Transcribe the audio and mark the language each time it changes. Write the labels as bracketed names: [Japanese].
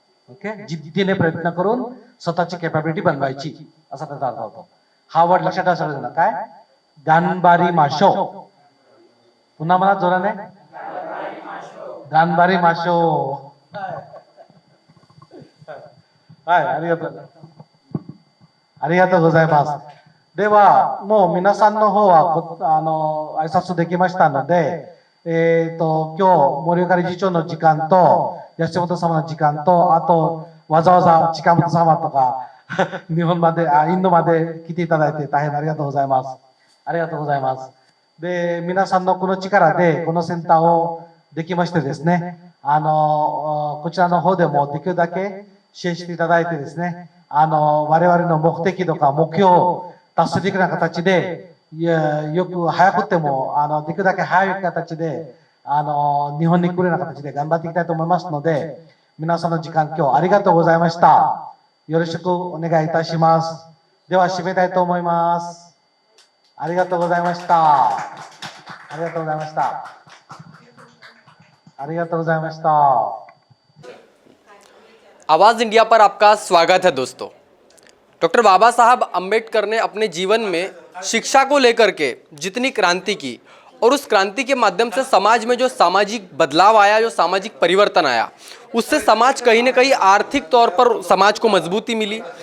[Marathi] Okay, जिद्दीने प्रयत्न करून स्वतःची कॅपॅबिलिटी बनवायची असा त्याचा अर्थ होतो. हा वर्ड लक्षात ठेवा सर्वजण. काय? [Japanese] गानबारी माशो. [Marathi] पुन्हा मला जोराने [Japanese] गानबारी माशो. はい、ありがとう。ありがとうございます。では、もう皆さんの方は挨拶できましたので、今日、森岡理事長の時間と、安本様の時間と、あと、わざわざ近本様とか、日本まで、インドまで来ていただいて大変ありがとうございます。ありがとうございます。で、皆さんのこの力で、このセンターをできましてですね、こちらの方でもできるだけ支援していただいてですね、我々の目的とか目標を達成できるような形で、よく早くても、できるだけ早い形で、日本に来るような形で頑張っていきたいと思いますので、皆さんの時間今日ありがとうございました。よろしくお願いいたします。では締めたいと思います。ありがとうございました。ありがとうございました。ありがとうございました。 [Hindi] आवाज़ इंडिया पर आपका स्वागत है दोस्तों। डॉक्टर बाबा साहब अम्बेडकर ने अपने जीवन में शिक्षा को लेकर के जितनी क्रांति की और उस क्रांति के माध्यम से समाज में जो सामाजिक बदलाव आया, जो सामाजिक परिवर्तन आया, उससे समाज कहीं ना कहीं आर्थिक तौर पर समाज को मजबूती मिली।